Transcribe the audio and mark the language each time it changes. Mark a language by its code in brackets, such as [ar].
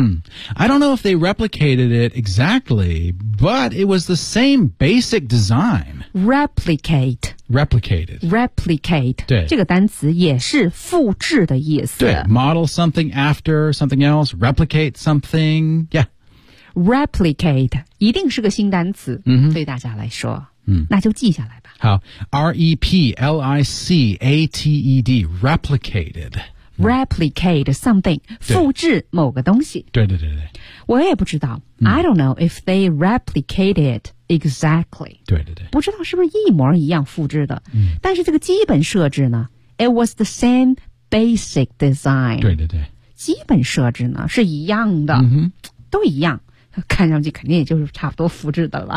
[en] 嗯 ，I don't know if they replicated it exactly, but it was the same basic design. Replicate. Replicated. Replicate. [zh] 对，这个单词也是复制的意思。 [en] 对 ，model something after something else, replicate something. Yeah. [zh] Replicate 一定是个新单词。嗯、mm-hmm. ，对大家来说。嗯，那就记下来吧。 [en] 好 ，replicated, replicated. Replicate something, [zh] 复制某个东西。对对对对。我也不知道、 [en] 嗯、I don't know if they replicated exactly. [zh] 对对对。不知道是不是一模一样复制的。嗯。但是这个基本设置呢 [en] ,it was the same basic design. [zh] 对对对。基本设置呢是一样的。嗯哼。都一样。看上去肯定也就是差不多复制的了。